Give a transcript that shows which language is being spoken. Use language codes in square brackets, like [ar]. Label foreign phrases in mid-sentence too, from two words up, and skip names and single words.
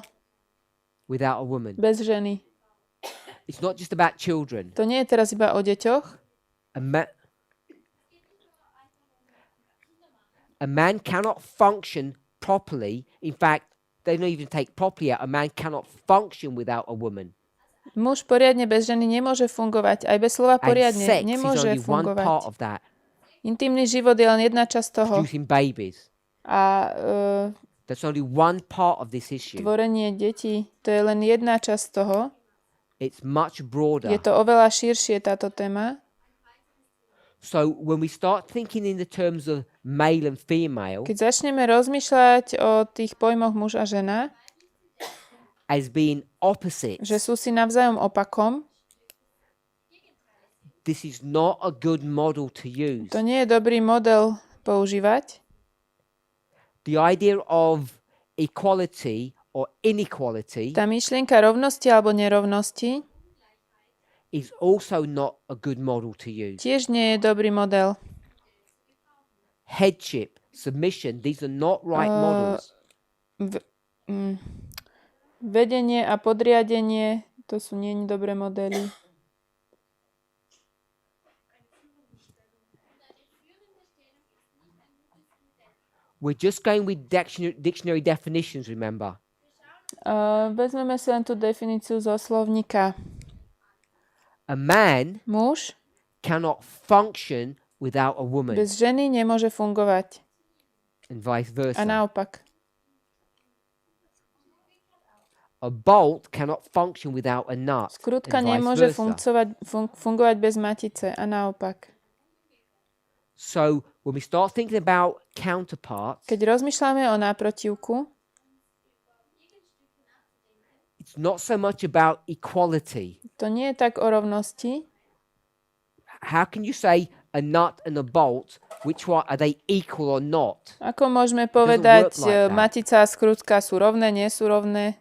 [en] without a woman. [sk] bez ženy. [en] It's not just about children. [sk] To nie je teraz iba o deťoch. [en] A man cannot function properly. In fact, they don't even take properly out. A man cannot function without a woman. [sk] Muž poriadne bez ženy nemôže fungovať. Aj bez slova [en] And [sk] poriadne [en] sex is [sk] nemôže [en] only one part [sk] fungovať. [en] of that. [sk] Intimný život je len jedna časť toho. [en] Producing babies. [sk] A [en] That's only one part of this issue. [sk] tvorenie detí, to je len jedna časť toho. [en] It's much broader. [sk] Je to oveľa širšie táto téma. [en] So when we start thinking in the terms of male and female [sk] Keď začneme rozmýšľať o tých pojmoch muž a žena, [en] as being opposites, [sk] že sú si navzájom opakom, [en] this is not a good model to use. [sk] to nie je dobrý model používať. [en] The idea of equality or inequality [sk] Tá myšlienka rovnosti alebo nerovnosti [en] is also not a good model to use. [sk] tiež nie je dobrý model. [en] Headship, submission, these are not right models. [sk] Vedenie a podriadenie, to sú nie dobré modely. [en] We're just going with dictionary definitions, remember. [sk] Vezmeme si len tú definíciu zo slovníka. [en] A man [sk] Muž [en] cannot function without a woman, [sk] bez ženy nemôže fungovať. [en] and vice versa. [sk] A naopak. [en] A bolt cannot function without a nut, [sk] Skrutka [en] and vice [sk] nemôže [en] versa. [sk] fungovať bez matice a naopak. [en] So when we start thinking about counterparts, [sk] Keď rozmýšľame o náprotivku, [en] it's not so much about equality. [sk] to nie je tak o rovnosti. [en] How can you say a nut and a bolt, which one are they equal or not? [sk] Ako môžeme povedať, [en] work like that. [sk] matica a skrutka sú rovné, nie sú rovné?